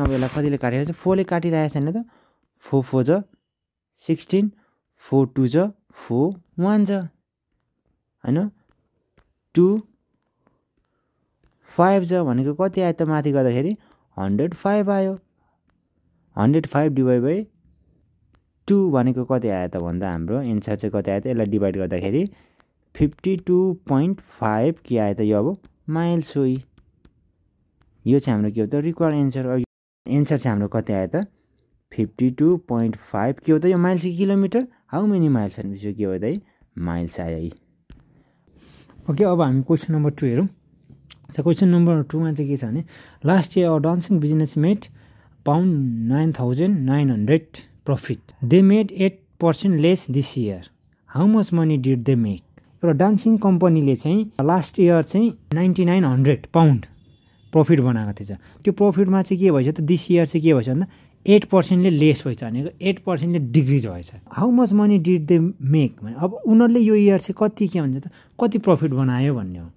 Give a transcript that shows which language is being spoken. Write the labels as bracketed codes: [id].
[ne] अब यसलाई कतिले काटिरहेको छ 4 ले काटिरहेको छ हैन त। 4 4 जा 16 4 2 जा 4 1 जा हैन 2 5 जा भनेको कति आयो त माथि गर्दाखेरि 105 आयो। 105 डिभाइड बाई 2 भनेको कति आयो त भन्दा हाम्रो एन्सर चाहिँ कति आयो त यसलाई डिभाइड गर्दाखेरि 52.5 के आयो त यो अब माइल्स हो। यो चाहिँ हाम्रो के हो त रिक्वायर्ड एन्सर। एन्सर चाहिँ हाम्रो कति आयो त 52.5 के हो त यो माइल्स कि किलोमिटर [en] how many miles [ne] भनेपछि के हो त माइल्स आयो। ओके, अब हामी क्वेसन नम्बर 2 हेरौँ। क्वेसन नम्बर 2 मा चाहिँ के छ भने [en] Last year a dancing business made £9,900 profit. They made 8% less this year. How much money did they make? [ne] एउटा डान्सिङ कम्पनीले चाहिँ लास्ट इयर चाहिँ 9900 पाउन्ड प्रफिट बनाएको थिएछ। त्यो प्रफिटमा चाहिँ के भएछ त दिस इयर चाहिँ के भएछ भन्दा 8%ले लेस भएछ भनेको 8%ले डिग्रिज भएछ। [en] how much money did they make [ne] भने अब उनीहरूले यो इयर चाहिँ कति के भन्छ त कति प्रफिट बनायो भन्ने हो।